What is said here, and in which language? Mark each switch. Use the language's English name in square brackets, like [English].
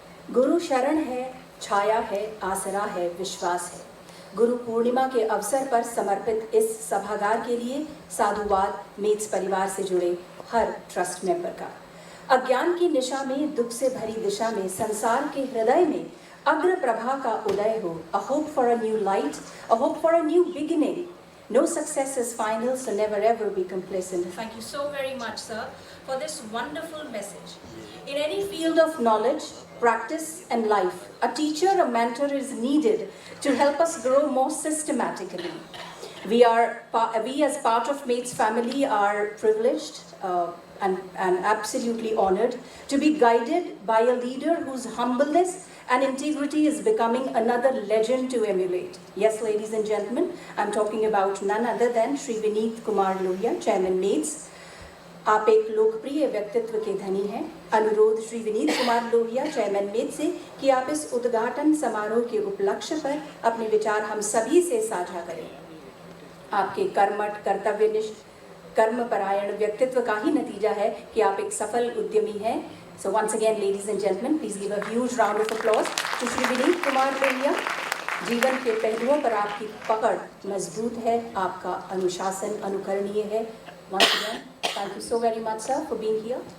[Hindi] गुरु शरण है, छाया है, आसरा है, विश्वास है। गुरु पूर्णिमा के अवसर पर समर्पित इस सभागार के लिए साधुवाद मेट्स परिवार से जुड़े हर ट्रस्ट मेंबर का। अज्ञान की निशा में, दुख से भरी दिशा में, संसार के हृदय में अग्र प्रभा का उदय हो। [English] A hope for a new light, a hope for a new beginning. No success is final, so never ever be complacent. Thank you so very much, sir, for this wonderful message. In any field of knowledge, practice and life, a teacher, a mentor is needed to help us grow more systematically. We as part of Mates family are privileged and absolutely honored to be guided by a leader whose humbleness and integrity is becoming another legend to emulate. Yes, ladies and gentlemen, I'm talking about none other than Shri Vineet Kumar Lohia, Chairman Mates. [Hindi] आप एक लोकप्रिय व्यक्तित्व के धनी हैं। अनुरोध Shri Vineet Kumar Lohia, chairman mats से कि आप इस उद्घाटन समारोह के उपलक्ष्य पर अपने विचार हम सभी से साझा करें। आपके कर्मठ, कर्तव्यनिष्ठ, कर्मपरायण व्यक्तित्व का ही नतीजा है कि आप एक सफल उद्यमी हैं। [English] So once again, ladies and gentlemen, please give a huge round of applause to Shri Vineet Kumar Lohia. [Hindi] जीवन के पहलुओं पर आपकी पकड़ मजबूत है, आपका अनुशासन अनुकरणीय है। [English] Once again, thank you so very much, sir, for being here.